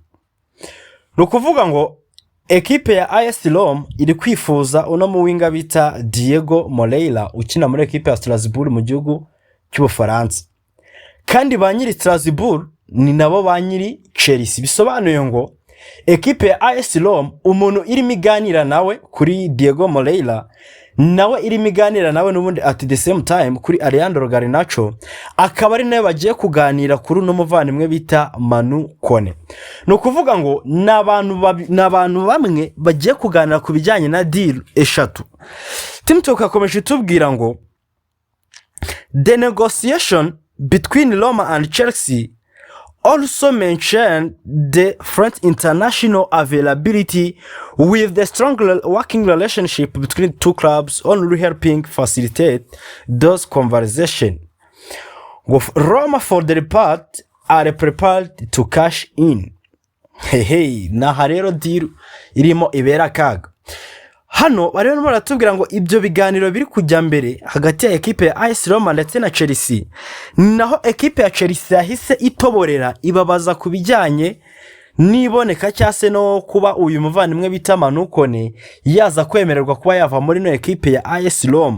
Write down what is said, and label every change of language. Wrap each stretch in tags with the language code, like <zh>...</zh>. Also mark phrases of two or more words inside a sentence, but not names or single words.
<rw>Nukuvuga ngo ekipe ya AS Roma iri kwifuza uno muwinga bita Diego Moreira ukina muri ekipe ya Strasbourg mu gihugu cy'Ubufaransa, kandi ba nyiri Strasbourg ni nabo ba nyiri Chelsea. Bisobanuye ngo ekipe ya AS Roma umuntu irimo iganira nawe kuri Diego Moreira, nawe irimo iganira nawe n'ubundi</rw> <en>at the same time</en> <rw>kuri Alejandro Garnacho, akaba ari nawe bagiye kuganira kuri uno muvandimwe bita Manu Kone. Nukuvuga ngo n'abantu bamwe bagiye kuganira ku bijyanye na deal eshatu.</rw> <en>Team Talk</en> <rw>akomeje tubwira ngo</rw> <en>the negotiation between Roma and Chelsea also mentioned the French international availability, with the strong working relationship between two clubs only helping facilitate those conversations. Roma for their part are prepared to cash in.</en> <rw>Hey, naha rero deal irimo ibera kaga. Hano barimo baratubwira ngo ibyo biganiro biri kujya mbere hagati ya ekipe ya AS Roma ndetse na Chelsea, naho ekipe ya Chelsea yahise itoborera ibabaza ku bijyanye niboneka cyase no kuba uyu muvandimwe bita Manu Kone yaza kwemererwa kuba yava muri no ekipe ya AS Roma.</rw>